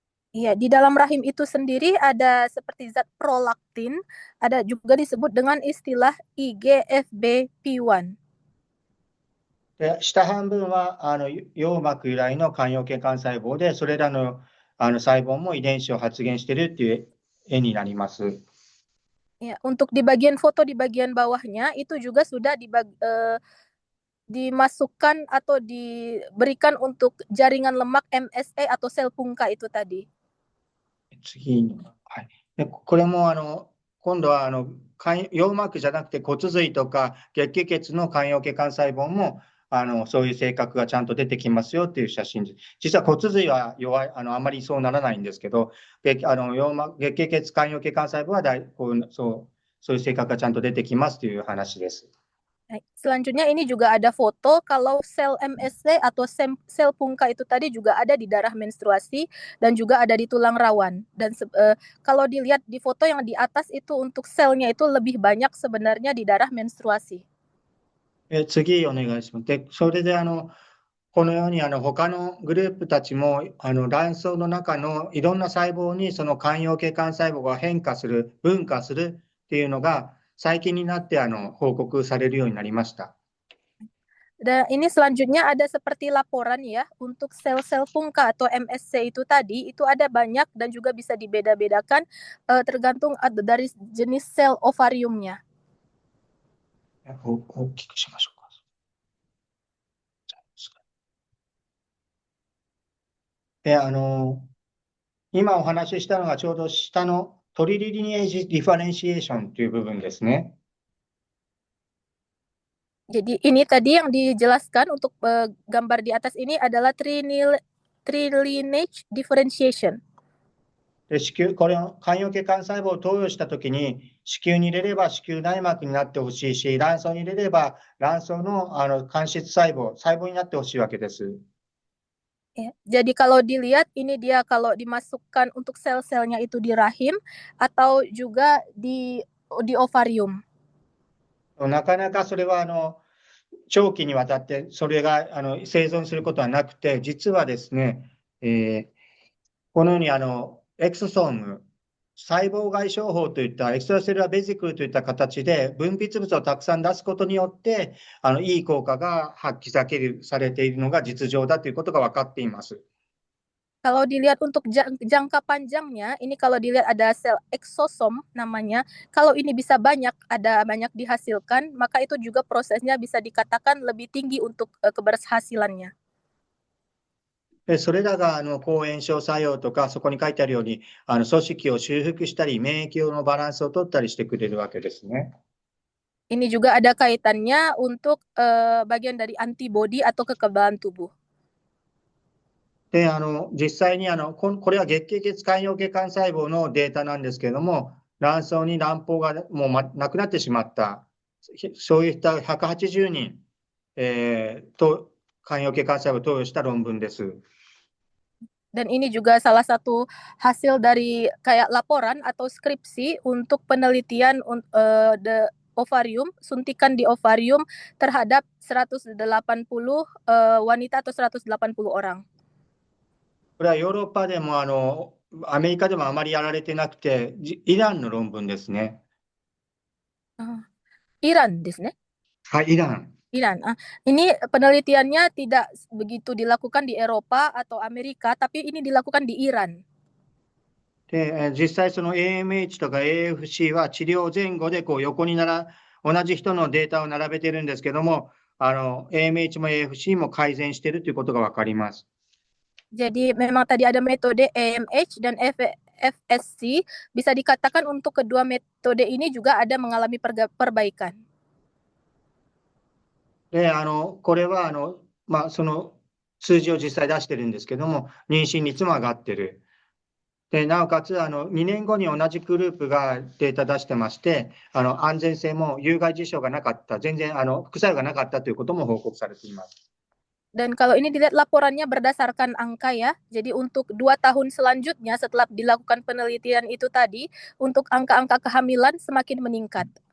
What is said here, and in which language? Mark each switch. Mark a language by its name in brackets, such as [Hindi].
[Indonesian] Iya, di dalam rahim itu sendiri ada seperti zat prolaktin, ada juga disebut dengan istilah IGFBP1. [Japanese] で、下半分は葉膜由来の間葉系幹細胞で、それらの細胞も遺伝子を発現しているっていう絵になります。 [Indonesian] Ya, untuk di bagian foto di bagian bawahnya itu juga sudah dimasukkan atau diberikan untuk jaringan lemak MSA atau sel pungka itu tadi. [Japanese] 次に、はい。で、これも今度は葉膜じゃなくて骨髄とか月経血の間葉系幹細胞もそういう性格がちゃんと出てきますよっていう写真です。実は骨髄は弱い、あまりそうならないんですけど、月経血間葉系幹細胞はそういう性格がちゃんと出てきますという話です。 [Indonesian] Selanjutnya ini juga ada foto kalau sel MSC atau sel pungka itu tadi juga ada di darah menstruasi dan juga ada di tulang rawan. Dan kalau dilihat di foto yang di atas itu untuk selnya itu lebih banyak sebenarnya di darah menstruasi. [Japanese] 次お願いします。で、それでこのように他のグループたちも卵巣の中のいろんな細胞にその間葉系幹細胞が変化する、分化するっていうのが最近になって報告されるようになりました。 [Indonesian] Dan ini selanjutnya ada seperti laporan ya untuk sel-sel pungka atau MSC itu tadi itu ada banyak dan juga bisa dibeda-bedakan tergantung dari jenis sel ovariumnya. [Japanese] 大きくしましょうか。で、今お話ししたのがちょうど下のトリリニエージディファレンシエーションという部分ですね。 [Indonesian] Jadi ini tadi yang dijelaskan untuk gambar di atas ini adalah tri-lineage differentiation. [Japanese] で、これを間葉系幹細胞を投与したときに、子宮に入れれば子宮内膜になってほしいし、卵巣に入れれば卵巣の間質細胞になってほしいわけです。 [Indonesian] Ya, jadi kalau dilihat ini dia kalau dimasukkan untuk sel-selnya itu di rahim atau juga di ovarium. [Japanese] なかなかそれは長期にわたってそれが生存することはなくて、実はですね、このようにエクソソーム、細胞外傷法といったエクストラセルラーベジクルといった形で分泌物をたくさん出すことによっていい効果が発揮されているのが実情だということが分かっています。 [Indonesian] Kalau dilihat untuk jangka panjangnya, ini kalau dilihat ada sel eksosom namanya, kalau ini bisa banyak dihasilkan, maka itu juga prosesnya bisa dikatakan lebih tinggi untuk keberhasilannya. [Japanese] それらが抗炎症作用とか、そこに書いてあるように組織を修復したり、免疫のバランスを取ったりしてくれるわけですね。 [Indonesian] Ini juga ada kaitannya untuk bagian dari antibodi atau kekebalan tubuh. [Japanese] で、実際にこれは月経血間葉系幹細胞のデータなんですけれども、卵巣に卵胞がもうなくなってしまった、そういった180人、と間葉系幹細胞を投与した論文です。 [Indonesian] Dan ini juga salah satu hasil dari kayak laporan atau skripsi untuk penelitian ovarium, suntikan di ovarium terhadap 180 wanita atau 180 orang. [Japanese] これはヨーロッパでもアメリカでもあまりやられてなくて、イランの論文ですね。 Iran ですね。はい、イラン。 [Indonesian] Iran. Ini penelitiannya tidak begitu dilakukan di Eropa atau Amerika, tapi ini dilakukan di Iran. [Japanese] で、実際その AMH とか AFC は治療前後でこう横に同じ人のデータを並べてるんですけども、AMH も AFC も改善しているということがわかります。 [Indonesian] Jadi memang tadi ada metode AMH dan FSC, bisa dikatakan untuk kedua metode ini juga ada mengalami perbaikan. [Japanese] で、これはその数字を実際出してるんですけども、妊娠率も上がってる。で、なおかつ2年後に同じグループがデータ出してまして、安全性も有害事象がなかった、全然副作用がなかったということも報告されています。 [Indonesian] Dan kalau ini dilihat laporannya berdasarkan angka ya, jadi untuk 2 tahun selanjutnya setelah dilakukan penelitian itu tadi, untuk angka-angka kehamilan semakin meningkat.